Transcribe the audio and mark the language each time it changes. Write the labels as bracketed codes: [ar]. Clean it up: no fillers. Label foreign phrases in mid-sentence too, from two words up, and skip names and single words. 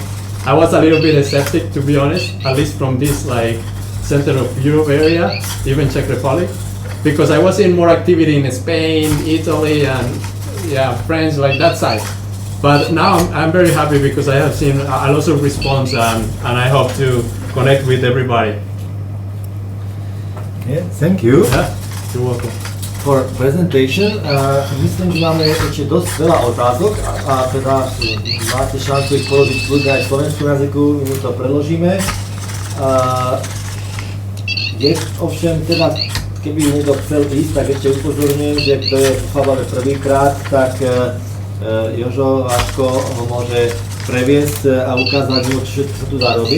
[en] I was a little bit skeptic, to be honest, at least from this center of Europe area, even Czech Republic, because I was seeing more activity in Spain, Italy, and yeah, France, that side. But now I'm very happy because I have seen a lot of response, and I hope to connect with everybody. Yeah, thank you. Yeah, you're welcome. For presentation. [sk] Myslím, že máme ešte dosť veľa otázok a teda máte šancu ich položiť kľudne aj v slovenskom jazyku, my to preložíme. Je ovšem teda, keby niekto chcel ísť, tak ešte upozorňujem, že kto je v Fabave prvýkrát, tak Jožo Váško ho môže previesť a ukázať mu, čo sa tu dá robiť.